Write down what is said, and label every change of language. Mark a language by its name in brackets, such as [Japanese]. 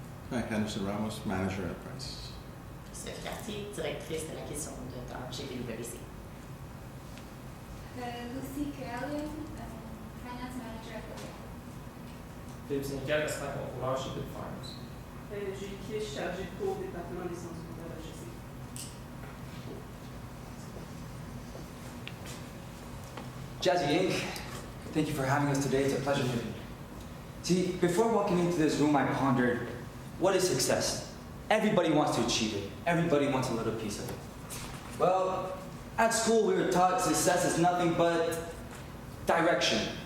[English] Hi, Henderson Ramos, manager at Price. [French] Sophie Cartier, directrice de l'acquisition de terres chez PWC. [English] Lucy Caroline, finance manager at the [French] Philippe Sénécal, assistant contrôleur chez Big Farms. Julie Clich, chargée de cours au département des sciences comptables HEC. [English] Jazzy Inc., thank you for having us today. It's a pleasure to see. Before walking into this room, I pondered, what is success? Everybody wants to achieve it. Everybody wants a little piece of it. Well, at school we were taught success is nothing but direction.